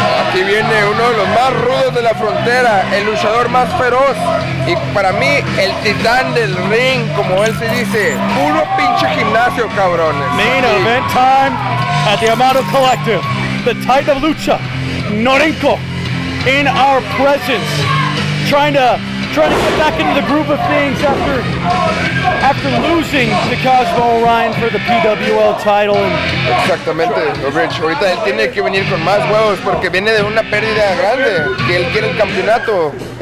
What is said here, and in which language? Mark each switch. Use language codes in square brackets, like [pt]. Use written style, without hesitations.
[es] Aquí viene uno de los más rudos de la frontera, el luchador más feroz y para mí el titán del ring, como él se dice, puro pinche gimnasio, cabrones. [en] Main event time at the Amado Collective. The Titan of Lucha, Norinco, in our presence, trying to get back into the groove of things after losing to Cosmo Orion for the PWL title. [es] Exactamente, Rich. Ahorita él tiene que venir con más huevos porque viene de una pérdida grande, que él quiere el campeonato.